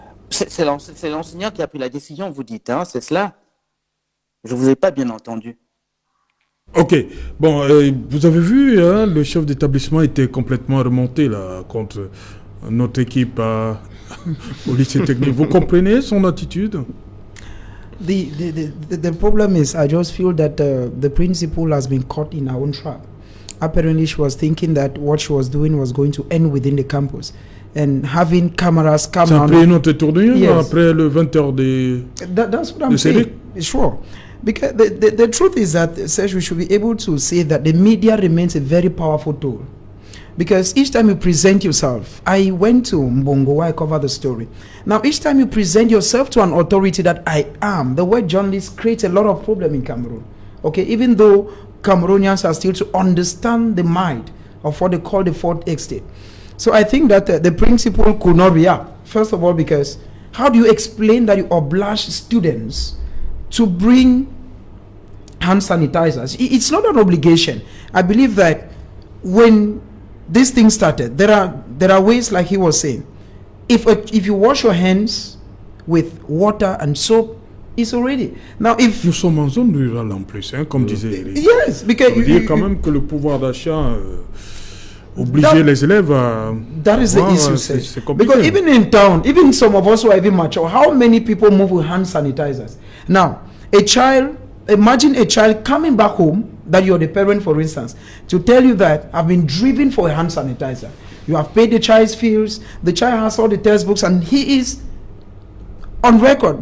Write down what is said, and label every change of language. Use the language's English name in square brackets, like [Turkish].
[French] C'est l'enseignant qui a pris la décision, vous dites, c'est cela? Je ne vous ai pas bien entendu. Ok. Bon, vous avez vu, le chef d'établissement était complètement remonté là, contre notre équipe au lycée technique. Vous comprenez son attitude? [English] The problem is, I just feel that the principal has been caught in her own trap. Apparently, she was thinking that what she was doing was going to end within the campus. And having cameras come on. [French] Après notre tournure, après le 20h de [English] That's what I'm saying. Sure. Because the truth is that, Serge, we should be able to say that the media remains a very powerful tool. Because each time you present yourself, I went to Mbongo where I cover the story. Now, each time you present yourself to an authority that I am, the word journalist creates a lot of problem in Cameroon. Okay, even though Cameroonians are still to understand the mind of what they call the fourth estate. So I think that the principal could not react. First of all, because how do you explain that you oblige students to bring hand sanitizers? It's not an obligation. I believe that when this thing started, there are ways, like he was saying. If you wash your hands with water and soap, it's already. Now, if [French] nous sommes en zone rurale en plus, comme disait Eric. [English] Yes, because [French] ça veut dire quand même que le pouvoir d'achat obliger les élèves à. [English] That is the issue, [French] c'est compliqué. [English] Because even in town, even some of us who are even mature, how many people move with hand sanitizers? Now, imagine a child coming back home, that you're the parent, for instance, to tell you that I've been driven for a hand sanitizer. You have paid the child's fees, the child has all the textbooks, and he is on record.